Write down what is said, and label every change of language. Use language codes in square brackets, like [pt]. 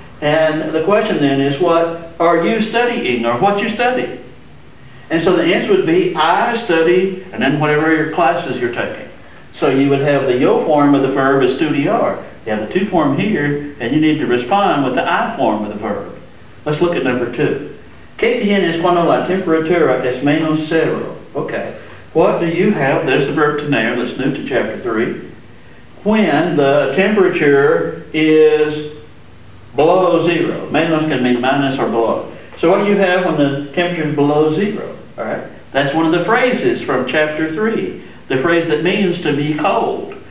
[en] And the question then is, what are you studying, or what you study? And so the answer would be, I study, and then whatever your classes you're taking. So you would have the yo form of the verb estudiar. You have the to form here, and you need to respond with the I form of the verb. Let's look at number 2. [es] ¿Qué tienes cuando la temperatura es menos cero? [en] Okay. What do you have? There's the verb tener. Let's move to chapter 3. When the temperature is below 0. Menos can mean minus or below. So what do you have when the temperature is below 0? All right. That's one of the phrases from chapter 3. The phrase that means to be cold.